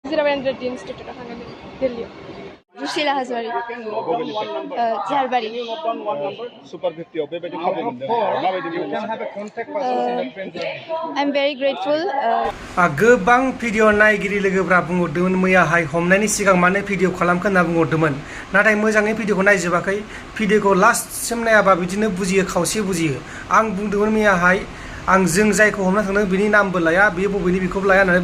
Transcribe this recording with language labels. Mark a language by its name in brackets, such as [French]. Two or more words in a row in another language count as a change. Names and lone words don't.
[Bodo] Rushila Hazwari. Jalbari. Super 50 बेबायदि खाबु मोनदों माबायदि [English] I'm very grateful. [Bodo] गोबां भिडिअ नायगिरि लोगोफ्रा बुंहरदोंमोन मैयाहाय हमनायनि सिगां मानो भिडिअ खालामखो होनना बुंहरदोंमोन नाथाय मोजाङै भिडिअखौ नायजोबाखै भिडिअखौ लास्टसिम नायाबा बिदिनो बुजियो खावसे बुजियो आं बुंदोंमोन मैयाहाय आं जों जायखौ हमना थांदों बिनि नामबो लाया बे बबेनि बेखौबो लाया होननानै